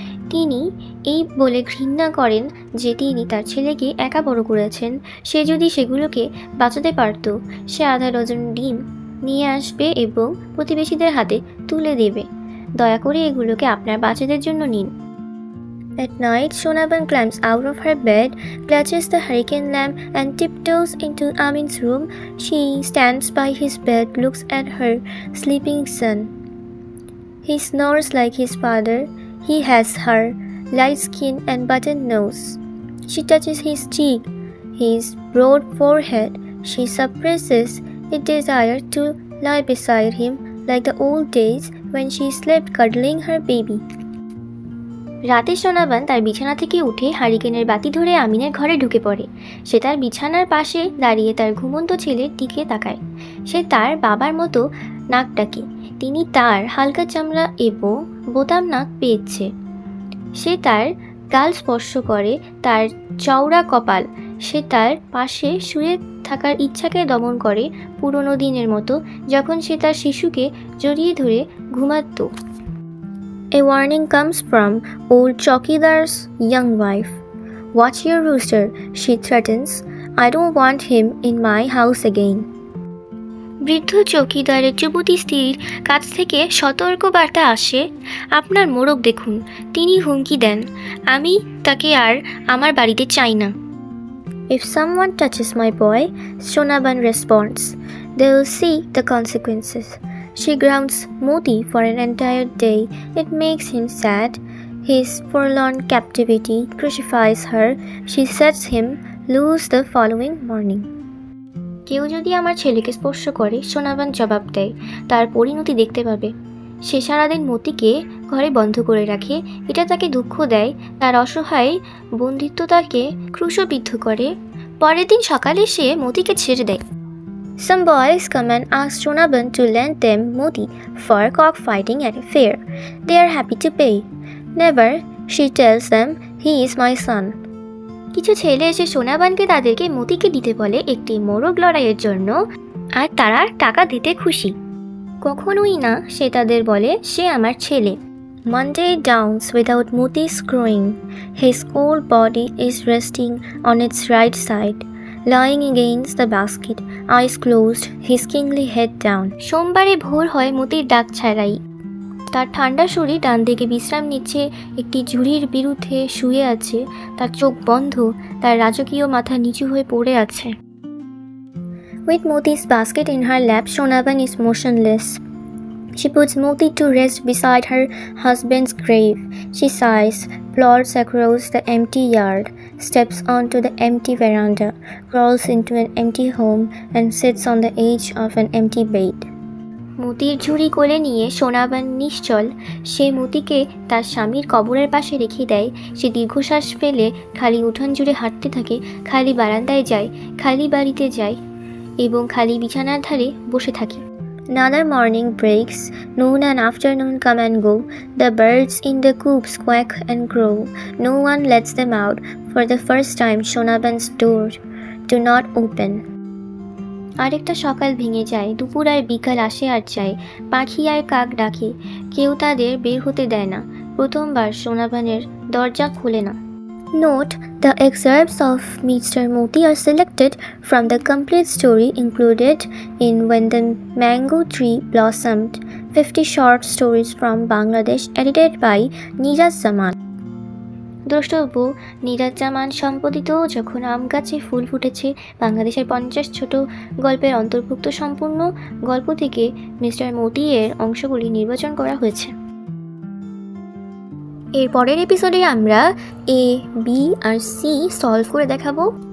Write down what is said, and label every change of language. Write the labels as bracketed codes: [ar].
[bn] তিনি এই বলে ঘৃণা করেন যে তিনি তার ছেলেকে একা বড় করেছেন। সে যদি সেগুলোকে বাঁচাতে পারত, সে আধা ডজন ডিম নিয়ে আসবে এবং প্রতিবেশীদের হাতে তুলে দেবে। দয়া করে এগুলোকে আপনার বাচ্চাদের জন্য নিন। [en] At night, Shonaban climbs out of her bed, clutches the hurricane lamp, and tiptoes into Amin's room. She stands by his bed, looks at her sleeping son. He snores like his father. He has her light skin and button nose. She touches his cheek, his broad forehead. She suppresses a desire to lie beside him like the old days when she slept cuddling her baby. [bn] রাতে সোনাবান তার বিছানা থেকে উঠে হারিকেনের বাতি ধরে আমিনের ঘরে ঢুকে পড়ে। সে তার বিছানার পাশে দাঁড়িয়ে তার ঘুমন্ত ছেলের দিকে তাকায়। সে তার বাবার মতো নাক ডাকে। তিনি তার হালকা চামড়া এবং বোতাম নাক পেয়েছে। সে তার গাল স্পর্শ করে, তার চওড়া কপাল। সে তার পাশে শুয়ে থাকার ইচ্ছাকে দমন করে, পুরনো দিনের মতো যখন সে তার শিশুকে জড়িয়ে ধরে ঘুমাত। [en] A warning comes from old Chowkidar's young wife. Watch your rooster, she threatens. I don't want him in my house again. [bn] বৃদ্ধ চৌকিদারের যুবতী স্ত্রীর কাছ থেকে সতর্ক বার্তা আসে, আপনার মোরগ দেখুন। তিনি হুমকি দেন, আমি তাকে আর আমার বাড়িতে চাই না। [en] If someone touches my boy, Shonaban responds, they will see the consequences. She grounds Moti for an entire day. It makes him sad. His forlorn captivity crucifies her. She sets him loose the following morning. [bn] কেউ যদি আমার ছেলেকে স্পর্শ করে, সোনাবান জবাব দেয়, তার পরিণতি দেখতে পাবে। সে সারাদিন মতিকে ঘরে বন্ধ করে রাখে। এটা তাকে দুঃখ দেয়, তার অসহায় বন্দিত্ব তাকে ক্রুশবিদ্ধ করে। পরের দিন সকালে সে মতিকে ছেড়ে দেয়। [en] Some boys come and ask Shonaban to lend them Moti for cockfighting at a fair. They are happy to pay. Never, she tells them, he is my son. [bn] কিছু ছেলে এসে সোনাবানকে তাদেরকে মতিকে দিতে বলে একটি মোরগ লড়াইয়ের জন্য, আর তারা টাকা দিতে খুশি। কখনোই না সে তাদের বলে সে আমার ছেলে। [en] Monday dawns without Moti's crowing. His whole body is resting on its right side, lying against the basket, eyes closed, his kingly head down. [bn] সোমবারে ভোর হয় মতির ডাক ছাড়াই। তার ঠান্ডা শরীর ডান দিকে বিশ্রাম নিচ্ছে, একটি ঝুড়ির বিরুদ্ধে শুয়ে আছে, তার চোখ বন্ধ, তার রাজকীয় মাথা নিচু হয়ে পড়ে আছে। [en] With Moti's basket in her lap, Shonaban is motionless. She puts Moti to rest beside her husband's grave. She sighs, plods across the empty yard, steps onto the empty veranda, crawls into an empty home and sits on the edge of an empty bed. [bn] মতির ঝুড়ি কোলে নিয়ে সোনাবান নিশ্চল সে মতিকে তার স্বামীর কবরের পাশে রেখে দেয়। সে দীর্ঘশ্বাস ফেলে খালি উঠোন জুড়ে হাঁটতে থাকে, খালি বারান্দায় যায়, খালি বাড়িতে যায় এবং খালি বিছানার ধারে বসে থাকে। [en] Another morning breaks, noon and afternoon come and go. The birds in the coops quack and crow. No one lets them out. For the first time, Shonaban's door do not open. [bn] আরেকটা সকাল ভেঙে যায়, দুপুর আর বিকাল আসে আর যায়, পাখি আর কাক ডাকে, কেউ তাদের বের হতে দেয় না। প্রথমবার সোনাবানের দরজা খোলে না। [en] Note: the excerpts of Mr. Moti are selected from the complete story included in When the Mango Tree Blossomed, 50 Short Stories from Bangladesh, edited by Neeraj Zaman. [bn] দ্রষ্টব্য: নীরাজ জামান সম্পাদিত যখন আম গাছে ফুল ফুটেছে, বাংলাদেশের 50 ছোট গল্পের অন্তর্ভুক্ত সম্পূর্ণ গল্প থেকে মিস্টার মতি এর অংশগুলি নির্বাচন করা হয়েছে। এর পরের এপিসোডে আমরা এ, বি আর সি সলভ করে দেখাবো।